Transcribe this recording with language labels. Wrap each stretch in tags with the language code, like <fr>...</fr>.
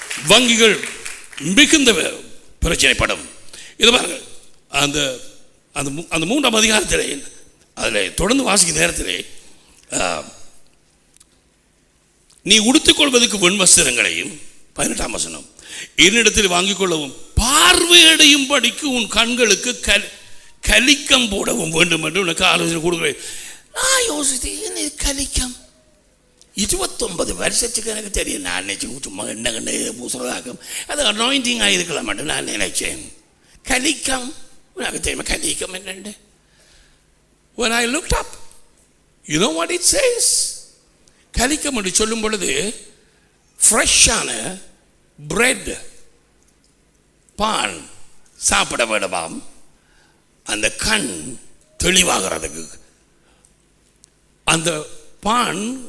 <ta>வங்கிகள் மிகுந்த பிரச்சனைப்படும். இது பாருங்க, அந்த 3ஆம் அதிகாரத்திலே அதில் தொடர்ந்து வாசிக்கும் நேரத்திலே நீ உடுத்திக்கொள்வதற்கு வெண் வஸ்திரங்களையும் 18ஆம் வசனம் என்னிடத்தில் வாங்கிக் கொள்ளவும் பார்வையடையும் படிக்கு உன் கண்களுக்கு கலிக்கம் போடவும் வேண்டும் என்று உனக்கு ஆலோசனை கொடுக்கிறேன். நான் யோசித்தேன், கலிக்கம் 29 வருஷத்துக்கு எனக்கு தெரியும். நான் நினைச்சேன் சும்மா என்ன பூசுறதாக்கும் அது அனாயிண்டிங் ஆகிருக்கலாம் மட்டும் நான் நினைச்சேன். கலிக்கம் உனக்கு தெரியுமா? கலிக்கம் என்னண்டு?</ta> <en>When I looked up, you know what it says?</en> <ta>கலிக்கம் என்று சொல்லும் பொழுது ஃப்ரெஷ்ஷான பிரெட் பான் சாப்பிட வேண்டுமாம். அந்த கண் தெளிவாகிறதுக்கு அந்த பான்</ta>